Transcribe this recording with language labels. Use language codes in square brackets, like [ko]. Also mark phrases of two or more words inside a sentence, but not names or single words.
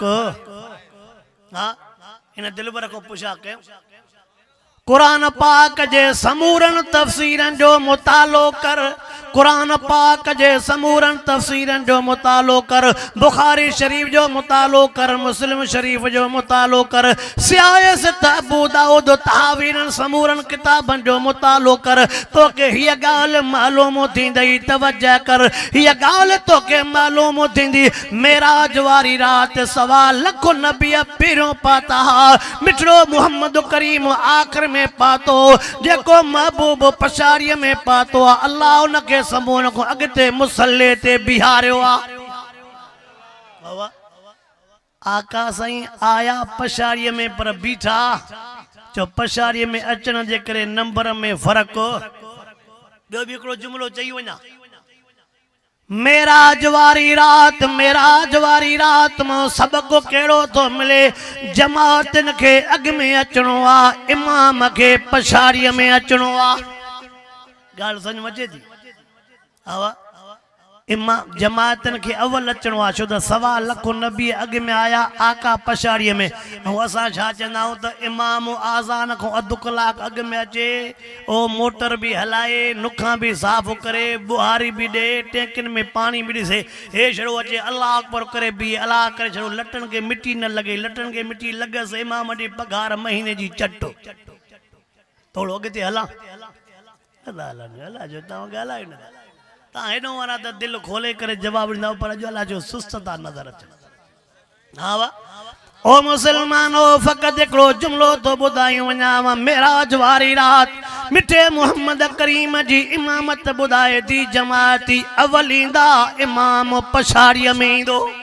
[sd] हाँ इन दिलबर को पुछा के कुरान पाक जे समूरन तफसीरन जो मुतालो कर, कुरान पाक जे समूरन तफसीरन जो मुतालो कर, बुखारी शरीफ जो मुतालो कर, मुस्लिम शरीफ जो मुतालो कर, सियासत अबू दाऊद तहावीरन समूरन किताबन जो मुतालो कर, तो के हिय गाल मालूम थींदई। तवज्जो कर, हिय गाल तो के मालूम थींदी मेराज वारी रात सवा लख नबी पहिरों पाता, मिठड़ो मोहम्मद करीम आखिर में पातो, जेको महबूब पछाड़ीअ में पातो आ, अल्लाह उनके समूह को अगते मुसल्ले ते बिहारियो आ। आका साईं आया पछाड़ीअ में पर बीठा, चो पछाड़ीअ में अचण जे करे नंबर में फर्क। ॿियो बि हिकिड़ो जुमिलो चई वञा, मेराज वारी रात में सबको केड़ो तो मिले, जमातन के अग में अचणो आ, इमाम के पछाड़ीअ में अचणो आ। गाल समझ में अचे थी? हवा इमाम जमातन के अव्वल अचणो आ, छो त सवा लख नबी अग में आया, आका पछाड़ीअ में। असां छा चवंदा आहियूं त इमाम आज़ान खां अधु कलाक अग में अचे, ओ मोटर भी हलाए, नुखा भी साफ़ करे, बुहारी भी दे, टैंकिन में पानी भी ॾिसे, हे छड़ो अचे [ar] الله أكبر [sd] करे भी अल्लाह करे छड़ो, लटन के मिट्टी न लगे, लटन के मिट्टी लगस इमाम ॾे पघार महीने जी चट। थोड़ो अॻिते हलां हला जो तव्हां ॻाल्हायो न, तव्हां हेॾो वारा त दिलि खोले करे जवाब ॾींदा, पर अॼु अलाह जो सुस्त था नज़र अचनि। हा वा ओ मुसलमानो, फ़क़ति हिकिड़ो जुमिलो तो ॿुधायूं वञाव, मेराज वारी रात मिठे मोहम्मद करीम जी इमामत ॿुधाए थी, जमाती अवल ईंदा, इमाम पछाड़ीअ में ईंदो।